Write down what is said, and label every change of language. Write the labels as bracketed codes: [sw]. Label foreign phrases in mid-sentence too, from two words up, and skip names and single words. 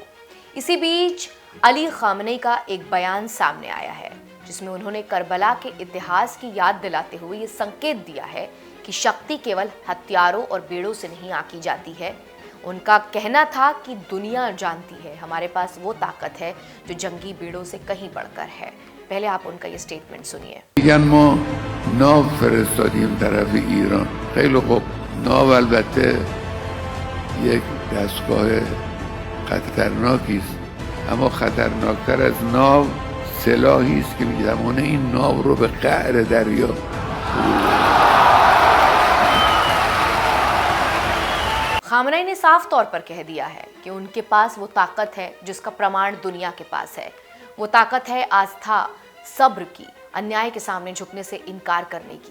[hi] इसी बीच अली खामनेई का एक बयान सामने आया है, जिसमें उन्होंने करबला के इतिहास की याद दिलाते हुए ये संकेत दिया है कि शक्ति केवल हथियारों और बेड़ों से नहीं आंकी जाती है। उनका कहना था कि दुनिया जानती है हमारे पास वो ताकत है जो जंगी बेड़ों से कहीं बढ़कर है। पहले आप उनका ये स्टेटमेंट सुनिए। [fa] ما ناو فرستادیم طرف ایران. خیلی خوب. ناو البته یک دستگاه خطرناکی است، اما خطرناکتر از ناو سلاحی است که می‌تواند این ناو رو به قعر دریا [hi] खामनेई ने साफ तौर पर कह दिया है कि उनके पास वो ताकत है जिसका प्रमाण दुनिया के पास है। वो ताकत है आस्था, सब्र की, अन्याय के सामने झुकने से इनकार करने की।